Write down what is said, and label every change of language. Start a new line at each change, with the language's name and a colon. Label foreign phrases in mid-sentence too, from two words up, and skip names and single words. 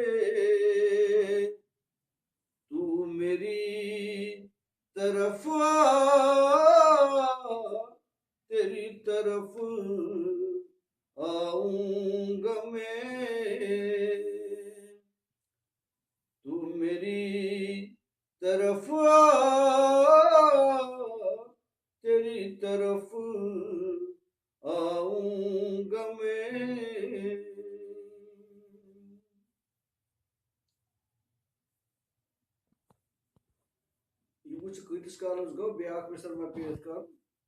Urdu: تو میری طرف آ، تیری طرف آؤں گا میں، تو میری طرف آ، تیری طرف آؤں گا میں.
Kashmiri: یہ وچھ کۭتِس کالس گوٚو بیٛاکھ مِثال مےٚ پیش کرُن.